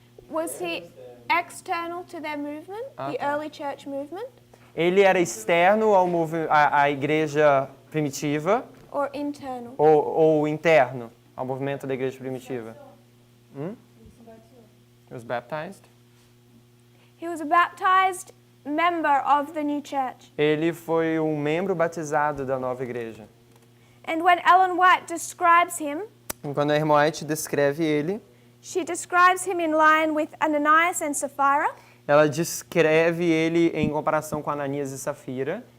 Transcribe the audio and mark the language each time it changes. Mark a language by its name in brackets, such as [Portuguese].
[English] Was he external to their movement, the early church movement, [Portuguese] Ele era externo à igreja primitiva [English] or internal? [Portuguese] ou interno ao movimento da igreja primitiva? [English] He was baptized? He was a baptized member of the new church. [Portuguese] Ele foi um membro batizado da nova igreja. [English] And when Ellen White describes him, [Portuguese] E quando a irmã White descreve ele, [English] she describes him in line with Ananias and Sapphira, [Portuguese] ela descreve ele em comparação com Ananias e Safira,